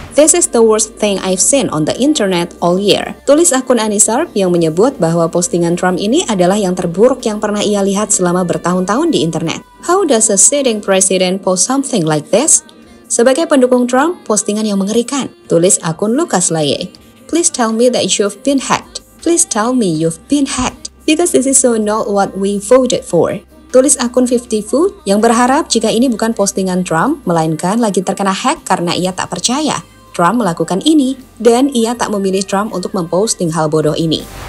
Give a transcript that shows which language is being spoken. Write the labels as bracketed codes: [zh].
[en] This is the worst thing I've seen on the internet all year. [id] Tulis akun Anisarp yang menyebut bahwa postingan Trump ini adalah yang terburuk yang pernah ia lihat selama bertahun-tahun di internet. [en] How does a sitting president post something like this? [id] Sebagai pendukung Trump, postingan yang mengerikan. Tulis akun Lucas Laye. [en] Please tell me that you've been hacked. Please tell me you've been hacked. Because this is so not what we voted for. [id] Tulis akun 50 Food yang berharap jika ini bukan postingan Trump, melainkan lagi terkena hack karena ia tak percaya Trump melakukan ini dan ia tak memilih Trump untuk memposting hal bodoh ini.